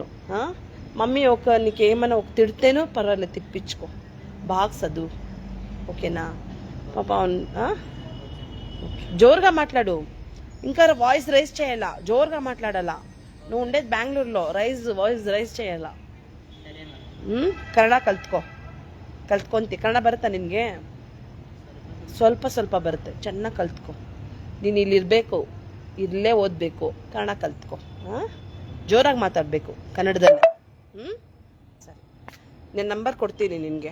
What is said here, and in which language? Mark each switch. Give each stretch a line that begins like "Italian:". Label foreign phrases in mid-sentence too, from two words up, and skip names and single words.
Telugu: మమ్మీ నీకేమైనా ఒక తిడితేనో పర్వాలేదు, తిప్పించుకో, బాగా చదువు, ఓకేనా పాప? జోరుగా మాట్లాడు, ఇంకా
English: voice raise
Telugu: చేయాలా, జోరుగా మాట్లాడాలా. నువ్వు ఉండేది బెంగళూరులో,
English: voice raise
Telugu: చేయాలా.
Kannada: ಕನ್ನಡ ಕಲ್ತ್ಕೊಂತಿ. ಕನ್ನಡ ಬರುತ್ತಾ ನಿನಗೆ? ಸ್ವಲ್ಪ ಬರುತ್ತೆ, ಚೆನ್ನಾಗಿ ಕಲ್ತ್ಕೊ. ನೀನು ಇಲ್ಲಿರಬೇಕು, ಇಲ್ಲೇ ಓದಬೇಕು, ಕನ್ನಡ ಕಲ್ತ್ಕೊ. ಜೋರಾಗಿ ಮಾತಾಡಬೇಕು ಕನ್ನಡದಲ್ಲಿ. ಸರಿ, నేను ನಂಬರ್ ಕೊಡ್ತೀನಿ ನಿನಗೆ.